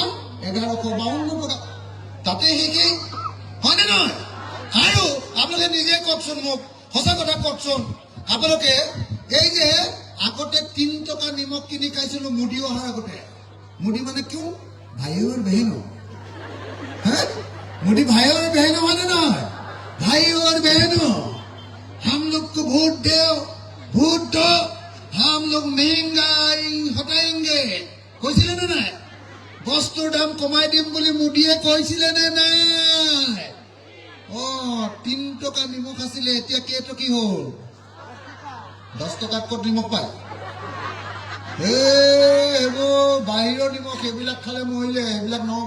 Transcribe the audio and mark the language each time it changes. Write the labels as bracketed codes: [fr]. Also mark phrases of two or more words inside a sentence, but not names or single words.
[as] 1152 টকা। তাতে শিকি, হয়নে নহয়? আৰু আপোনালোকে নিজে কওকচোন, মোক সঁচা কথা কওকচোন, আপোনালোকে এই যে আগতে 3 টকা নিমখ কিনি খাইছিলো মুড়ি অহাৰ আগতে। মুড়ি মানে কিয়? [hi] ভাই और बहनों, हाँ मुझे भाई और बहनों माने ना, भाई और बहनों, हम लोग को वोट दो, वोट दो, हम लोग महंगाई हटाएंगे। [as] কৈছিলে নে নাই? বস্তুৰ দাম কমাই দিম বুলি মুড়িয়ে কৈছিলে নে নাই? 3 টকা নিমখ আছিলে, এতিয়া কেইটকি হ'ল? 10 টকাত ক'ত নিমখ পায়? এইবোৰ বাহিৰৰ নিমখ, সেইবিলাক খালে মৰিলে, সেইবিলাক নহব।